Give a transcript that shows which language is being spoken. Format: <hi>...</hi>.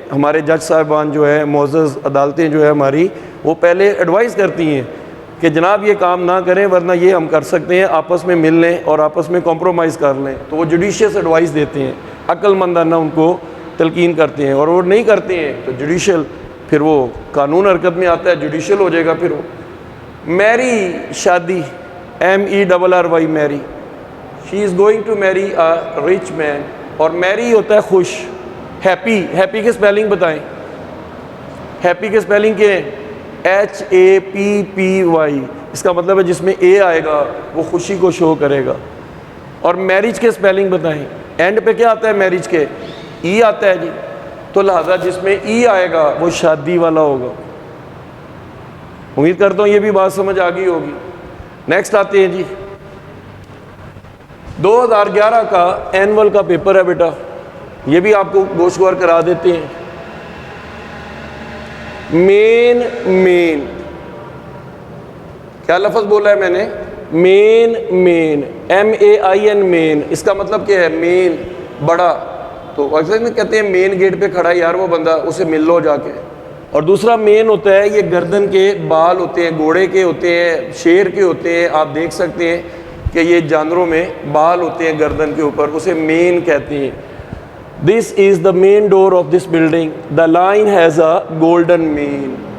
<ur>ہمارے جج صاحبان جو ہے، معزز عدالتیں جو ہے ہماری، وہ پہلے ایڈوائس کرتی ہیں کہ جناب یہ کام نہ کریں ورنہ یہ ہم کر سکتے ہیں، آپس میں مل لیں اور آپس میں کمپرومائز کر لیں. تو وہ جوڈیشیس ایڈوائس دیتے ہیں، عقل مندانہ ان کو تلقین کرتے ہیں. اور وہ نہیں کرتے ہیں تو جوڈیشل، پھر وہ قانون حرکت میں آتا ہے، جوڈیشل ہو جائے گا. پھر وہ میری، شادی، MERRY میری.</ur> <en>She is going to marry a rich man.</en> <ur>اور میری ہوتا ہے خوش. ہیپی، ہیپی کے سپیلنگ بتائیں؟ ہیپی کے سپیلنگ کیا ہے؟ HAPPY. اس کا مطلب ہے جس میں اے آئے گا وہ خوشی کو شو کرے گا. اور میرج کے سپیلنگ بتائیں؟ اینڈ پہ کیا آتا ہے میرج کے؟ ای آتا ہے جی. تو لہذا جس میں ای آئے گا وہ شادی والا ہوگا. امید کرتا ہوں یہ بھی بات سمجھ آ گئی ہوگی. نیکسٹ آتے ہیں جی 2011 کا اینول کا پیپر ہے بیٹا، یہ بھی آپ کو گوشوار کرا دیتے ہیں. مین، مین کیا لفظ بولا ہے میں نے؟ مین، مین، MAIN مین. اس کا مطلب کیا ہے؟ مین، بڑا. تو اکثر کہتے ہیں مین گیٹ پہ کھڑا ہے یار وہ بندہ، اسے مل لو جا کے. اور دوسرا مین ہوتا ہے یہ گردن کے بال ہوتے ہیں، گھوڑے کے ہوتے ہیں، شیر کے ہوتے ہیں. آپ دیکھ سکتے ہیں کہ یہ جانوروں میں بال ہوتے ہیں گردن کے اوپر، اسے مین کہتے ہیں.</ur> <en>This is the main door of this building, the lion has a golden mane.</en>